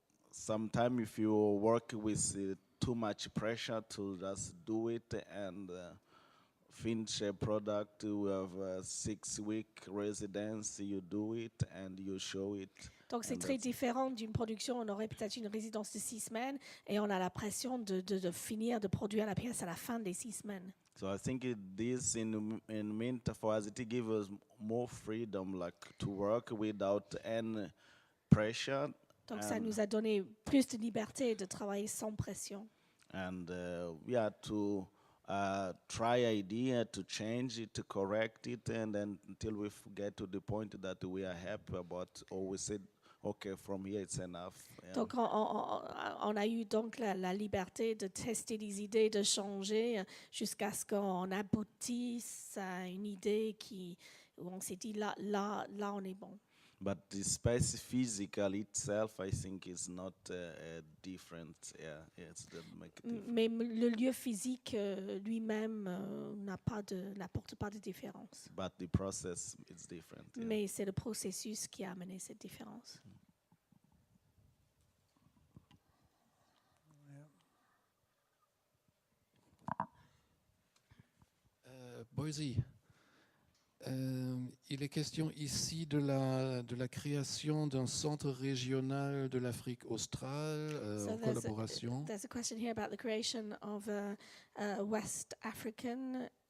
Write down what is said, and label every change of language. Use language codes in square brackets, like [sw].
[en] Sometimes if you work with too much pressure to just do it and finish a product, you have a 6-week residence, you do it and you show it. [fr] Donc c'est très différent d'une production. On aurait peut-être une résidence de 6 semaines et on a la pression de finir de produire la pièce à la fin des 6 semaines. [en] So I think this in meant for us, it gives us more freedom, like to work without any pressure. [fr] Donc ça nous a donné plus de liberté de travailler sans pression. [en] And to try idea, to change it, to correct it, and then until we get to the point that we are happy about, or we said, okay, from here it's enough. Yeah. [fr] Donc on a eu donc la liberté de tester des idées, de changer jusqu'à ce qu'on aboutisse à une idée où on s'est dit là on est bon. [en] But the space physical itself, I think, is not different. It's that make a difference. [fr] Mais le lieu physique lui-même n'apporte pas de différence. [en] But the process is different. Yeah. [fr] Mais c'est le processus qui a amené cette différence. Boyzie, il est question ici de la création d'un centre régional de l'Afrique australe en collaboration. [en] There's a question here about the creation of a West African,